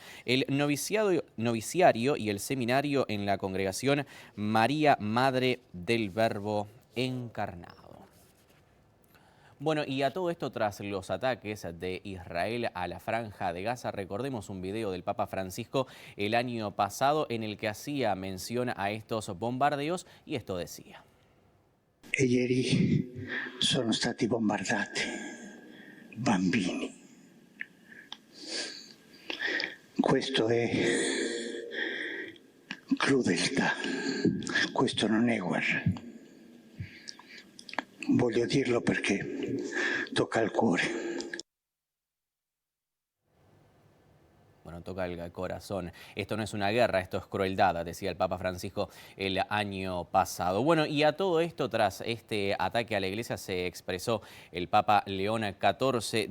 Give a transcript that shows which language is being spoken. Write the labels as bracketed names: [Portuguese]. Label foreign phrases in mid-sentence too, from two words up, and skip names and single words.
[Spanish] El noviciario y el seminario en la congregación María Madre del Verbo Encarnado. Bueno, y a todo esto, tras los ataques de Israel a la Franja de Gaza, recordemos un video del Papa Francisco el año pasado en el que hacía mención a estos bombardeos, y esto decía. [Italian] E ieri sono stati bombardati bambini. Questo è crudeltà, questo non è guerra. Voglio dirlo perché tocca al cuore. [Spanish] Bueno, toca el corazón. Esto no es una guerra, esto es crueldad, decía el Papa Francisco el año pasado. Bueno, y a todo esto, tras este ataque a la iglesia, se expresó el Papa León XIV.